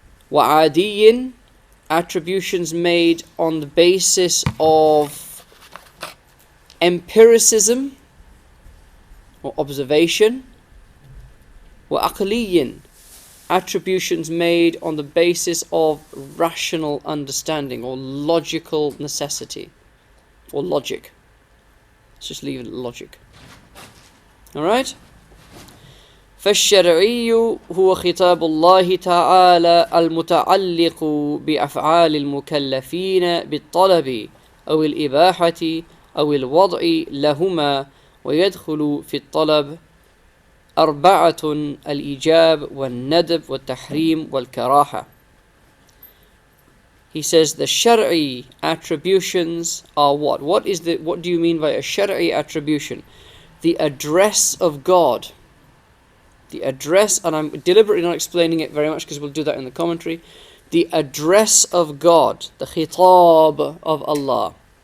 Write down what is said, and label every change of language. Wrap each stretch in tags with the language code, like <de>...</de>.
<en>وعادي, attributions made on the basis of empiricism or observation. وعقلي, attributions made on the basis of rational understanding or logical necessity or logic. Let's just leave it at logic. Alright?</en> <ar>فالشرعي هو خطاب الله تعالى المتعلق بأفعال المكلفين بالطلب أو الإباحة أو الوضع لهما ويدخل في الطلب أربعة الإيجاب والندب والتحريم والكراهة.</ar> <en>He says the Shar'i attributions are what? What do you mean by a Shar'i attribution? The address of God. The address, and I'm deliberately not explaining it very much because we'll do that in the commentary. The address of God, the khitab of Allah.</en>